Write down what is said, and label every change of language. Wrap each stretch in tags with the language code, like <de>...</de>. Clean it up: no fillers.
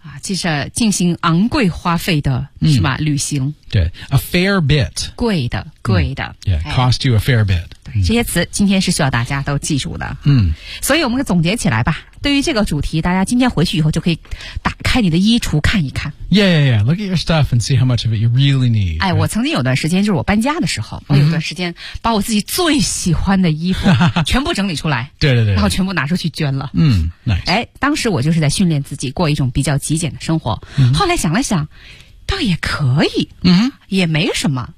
<zh>就是进行昂贵花费的、是吧？旅行。</zh> <en>对， a fair bit，</en> <zh>贵的，贵的。</zh> <en>Cost you a fair bit。</en> <zh>这些词今天是需要大家都记住的。嗯，所以我们总结起来吧，对于这个主题，大家今天回去以后就可以打开你的衣橱看一看。</zh> <en>Yeah. Look at your stuff and see how much of it you really need.</en> <zh>哎，我曾经有段时间，就是我搬家的时候，我有段时间把我自己最喜欢的衣服全部整理出来。对。然后全部拿出去捐了。</zh> <en>Nice.</en> <zh>哎，当时我就是在训练自己过一种比较极简的生活。</zh> <en>Mm-hmm.</en> <zh>后来想了想，倒也可以。</zh> <en>Mm-hmm.</en> <zh>也没什么。</zh>